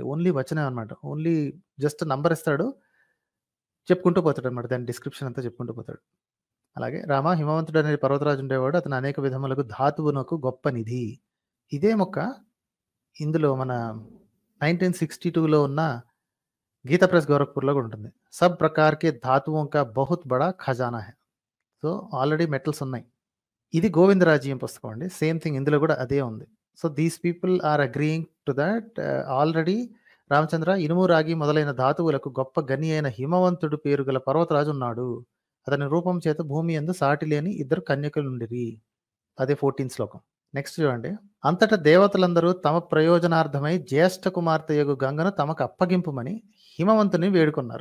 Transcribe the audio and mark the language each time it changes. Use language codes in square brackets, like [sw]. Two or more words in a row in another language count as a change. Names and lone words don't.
[te] ఓన్లీ వచనం అనమాట. [en] only just [te] నంబర్ ఇస్తాడు. చెప్పుకుంటూ పోతాడనమాట. దాని డిస్క్రిప్షన్ అంతా చెప్పుకుంటూ పోతాడు. అలాగే రామ హిమవంతుడు అనే పర్వతరాజు ఉండేవాడు. అతను అనేక విధములకు ధాతువునకు గొప్ప నిధి. ఇదే మొక్క ఇందులో మన 1962లో ఉన్న గీతా ప్రెస్ గోరఖ్పూర్‌లో కూడా ఉంటుంది. [hi] सब प्रकार के धातुओं का बहुत बड़ा खजाना है. [te] సో, [en] already metals [te] ఉన్నాయి. ఇది గోవిందరాజీయం పుస్తకం అండి. [en] same thing [te] ఇందులో కూడా అదే ఉంది. సో, [en] these people are agreeing to that already [te] రామచంద్ర ఇనుము, రాగి మొదలైన ధాతువులకు గొప్ప గని అయిన హిమవంతుడు పేరు గల పర్వతరాజు ఉన్నాడు. అతని రూపం చేత భూమి యందు సాటి లేని 2 కన్యకలుండిరి. అదే 14 శ్లోకం. నెక్స్ట్ చూడండి. అంతటా దేవతలందరూ తమ ప్రయోజనార్థమై జ్యేష్ఠ కుమార్తెయగు గంగను తమకు అప్పగింపుమని హిమవంతుని వేడుకున్నారు.